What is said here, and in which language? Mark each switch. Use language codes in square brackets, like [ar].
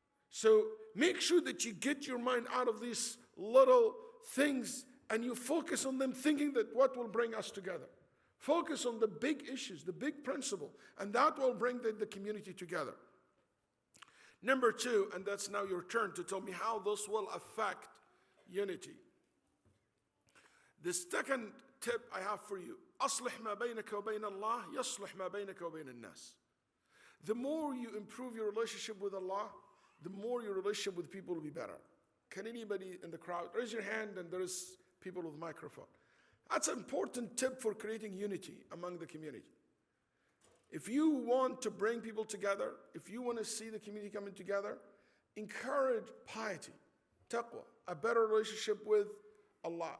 [en] So make sure that you get your mind out of these little things and you focus on them, thinking that what will bring us together. Focus on the big issues, the big principle, and that will bring the community together. Number 2, and that's now your turn to tell me how this will affect unity. The second tip I have for you, [ar] أصلح ما بينك وبين الله يصلح ما بينك وبين الناس. [en] The more you improve your relationship with Allah, the more your relationship with people will be better. Can anybody in the crowd raise your hand, and there is people with microphone. That's an important tip for creating unity among the community. If you want to bring people together, if you want to see the community coming together, encourage piety, taqwa, a better relationship with Allah.